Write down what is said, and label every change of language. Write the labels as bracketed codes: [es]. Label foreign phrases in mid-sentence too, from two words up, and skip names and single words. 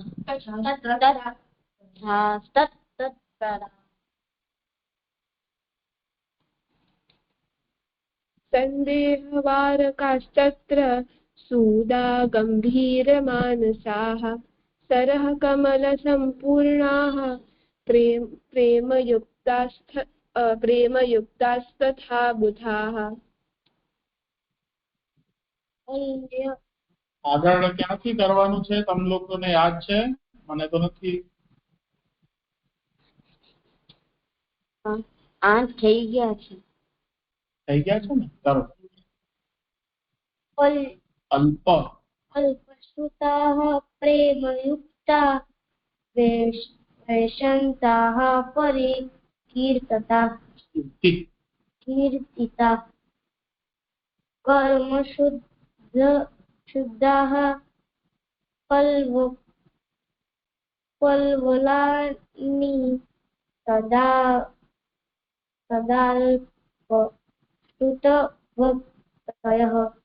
[sa] सन्देहवारकास्तत्र सूदा गम्भीरमानसाः सरः कमलसम्पूर्णाः प्रेमयुक्तास्तथा बुधाः। [gu] આગળ ક્યાંથી કરવાનું છે તમ લોકોને યાદ છે? મને તો નથી। થઈ ગયા છે ને? કરો। અલ્પ [sa] अल्पश्रुताः प्रेमयुक्ता वैशन्ताः कीर्तिता कर्मशुद्धाः पल्वलानि तदाल्पश्रुतभक्तयः।